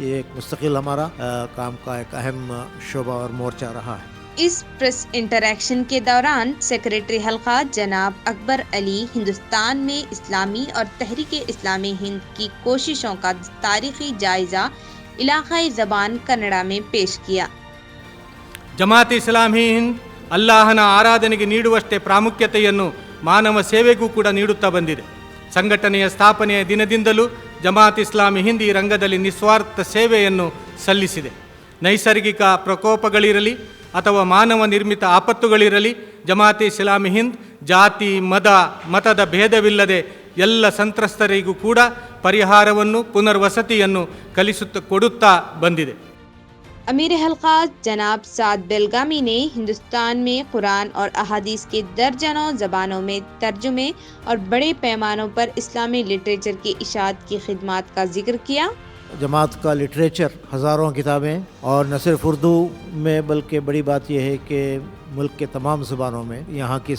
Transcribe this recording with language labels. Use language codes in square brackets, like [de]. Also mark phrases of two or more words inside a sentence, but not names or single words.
[ur] یہ ایک مستقل ہمارا کام کا ایک اہم شعبہ اور مورچہ رہا ہے. اس پریس انٹریکشن کے دوران سیکریٹری حلقہ جناب اکبر علی ہندوستان میں اسلامی اور تحریک اسلامی ہند کی کوششوں کا تاریخی جائزہ علاقائی زبان کنڑا میں پیش کیا. [kn] ಜಮಾತ್ ಇಸ್ಲಾಮಿ ಹಿಂದ್ ಅಲ್ಲಾಹನ ಆರಾಧನೆಗೆ ನೀಡುವಷ್ಟೇ ಪ್ರಾಮುಖ್ಯತೆಯನ್ನು ಮಾನವ ಸೇವೆಗೂ ಕೂಡ ನೀಡುತ್ತಾ ಬಂದಿದೆ. ಸಂಘಟನೆಯ ಸ್ಥಾಪನೆಯ ದಿನದಿಂದಲೂ ಜಮಾತ್ ಇಸ್ಲಾಮಿ ಹಿಂದ್ ಈ ರಂಗದಲ್ಲಿ ನಿಸ್ವಾರ್ಥ ಸೇವೆಯನ್ನು ಸಲ್ಲಿಸಿದೆ. ನೈಸರ್ಗಿಕ ಪ್ರಕೋಪಗಳಿರಲಿ ಅಥವಾ ಮಾನವ ನಿರ್ಮಿತ ಆಪತ್ತುಗಳಿರಲಿ, ಜಮಾತ್ ಇಸ್ಲಾಮಿ ಹಿಂದ್ ಜಾತಿ ಮತದ ಭೇದವಿಲ್ಲದೆ ಎಲ್ಲ ಸಂತ್ರಸ್ತರಿಗೂ ಕೂಡ ಪರಿಹಾರವನ್ನು ಪುನರ್ವಸತಿಯನ್ನು ಕೊಡುತ್ತಾ ಬಂದಿದೆ. [ur] امیر حلقہ جناب سعد بیلگامی نے ہندوستان میں قرآن اور احادیث کے درجنوں زبانوں میں ترجمے اور بڑے پیمانوں پر اسلامی لٹریچر کی اشاعت کی خدمات کا ذکر کیا. جماعت کا لٹریچر ہزاروں کتابیں، اور نہ صرف اردو میں بلکہ بڑی بات یہ ہے کہ ملک کے تمام زبانوں میں، یہاں کی